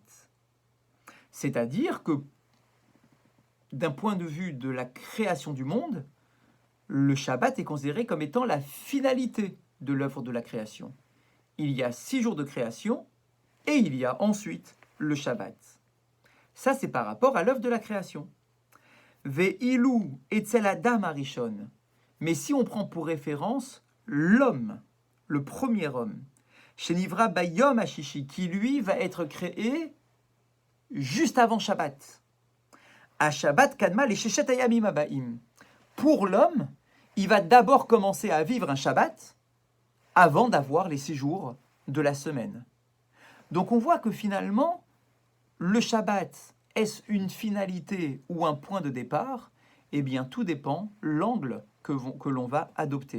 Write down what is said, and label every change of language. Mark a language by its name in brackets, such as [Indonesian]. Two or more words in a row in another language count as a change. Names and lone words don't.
[French] C'est-à-dire que, d'un point de vue de la création du monde, le Shabbat est considéré comme étant la finalité de l'œuvre de la création. Il y a 6 jours de création et il y a ensuite le Shabbat. Ça, c'est par rapport à l'œuvre de la création. [Hebrew] ואילו אצל אדם הראשון. [French] Mais si on prend pour référence l'homme, le premier homme, [Hebrew] שנברא ביום השישי, [French] qui lui va être créé juste avant Shabbat. [Hebrew] השבת קדמה לששת הימים הבאים. [French] Pour l'homme, il va d'abord commencer à vivre un Shabbat avant d'avoir les 6 jours de la semaine. Donc on voit que finalement, le Shabbat, est-ce une finalité ou un point de départ? Eh bien, tout dépend l'angle que l'on va adopter.